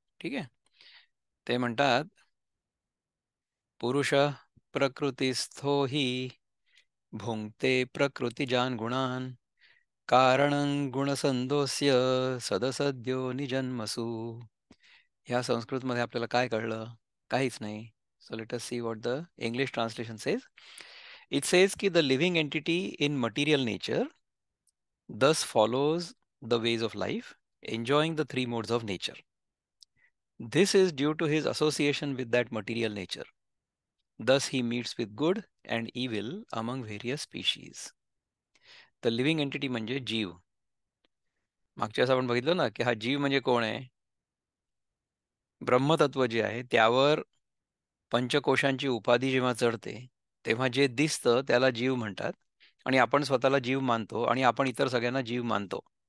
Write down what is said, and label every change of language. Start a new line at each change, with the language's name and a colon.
Marathi: ठीक आहे. ते म्हणतात,
Sanskrit: पुरुष प्रकृतिस्थो हि भुंक्ते प्रकृतिजान् गुणान् कारणं गुणसंदोस्य सदसद्यो निजन्मसु.
Marathi: ह्या संस्कृतमध्ये आपल्याला काय कळलं? काहीच नाही.
English: So let us see what the English translation says. It says की the living entity in material nature thus follows the ways of life, enjoying the three modes of nature. This is due to his association with that material nature. Thus he meets with good and evil among various species. The living entity
Marathi: म्हणजे जीव. मागच्या वेळेस आपण बघितलं ना, की हा जीव म्हणजे कोण आहे? ब्रह्मतत्व जे आहे त्यावर पंचकोशांची उपाधी जेव्हा चढते, तेव्हा जे दिसतं त्याला जीव म्हणतात, आणि आपण स्वतःला जीव मानतो आणि आपण इतर सगळ्यांना जीव मानतो.